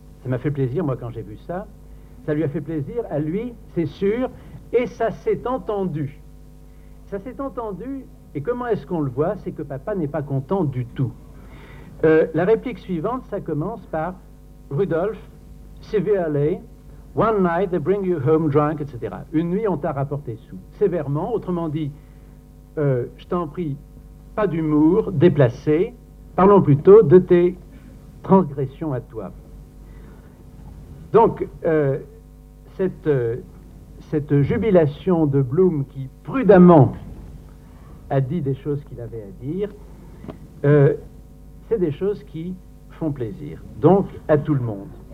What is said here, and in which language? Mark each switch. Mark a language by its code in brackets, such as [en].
[fr] Ça m'a fait plaisir, moi, quand j'ai vu ça. Ça lui a fait plaisir, à lui, c'est sûr, et ça s'est entendu. Ça s'est entendu, et comment est-ce qu'on le voit? C'est que papa n'est pas content du tout. La réplique suivante, ça commence par Rudolph, [en] severely. One night they bring you home drunk, etc. [fr] Une nuit on t'a rapporté sous. Sévèrement, autrement dit, je t'en prie, pas d'humour, déplacé. Parlons plutôt de tes transgressions à toi. Donc, cette jubilation de Bloom qui prudemment a dit des choses qu'il avait à dire, c'est des choses qui font plaisir, donc à tout le monde.